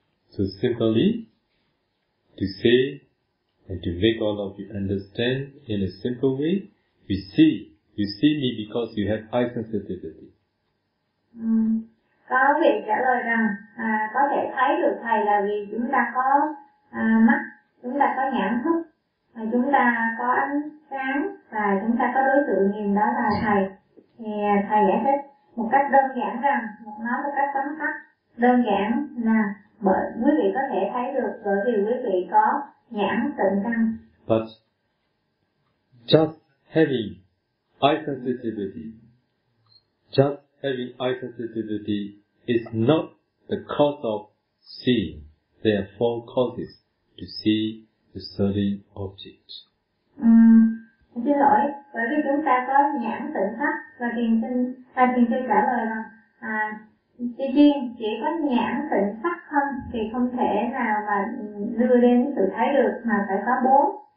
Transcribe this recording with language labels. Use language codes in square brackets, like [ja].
[en] So simply, to say and to make all of you understand in a simple way, you see me because you have eye sensitivity. [vi] Có vị trả lời rằng có thể thấy được thầy là vì chúng ta có mắt, chúng ta có nhãn thức, chúng ta có ánh sáng và chúng ta có đối tượng nhìn đó là thầy. Thì thầy giải thích một cách đơn giản rằng, nói một cách tóm tắt đơn giản là bởi quý vị có thể thấy được bởi vì quý vị có nhãn tịnh căn. [en] But just having eye sensitivity is not the cause of seeing. There are 4 causes to see the certain object. [vi] Xin lỗi, bởi vì chúng ta có nhãn tịnh sắc và thiền sư trả lời rằng tuy nhiên chỉ có nhãn tịnh sắc không thì không thể nào mà đưa đến sự thấy được, mà phải có 4.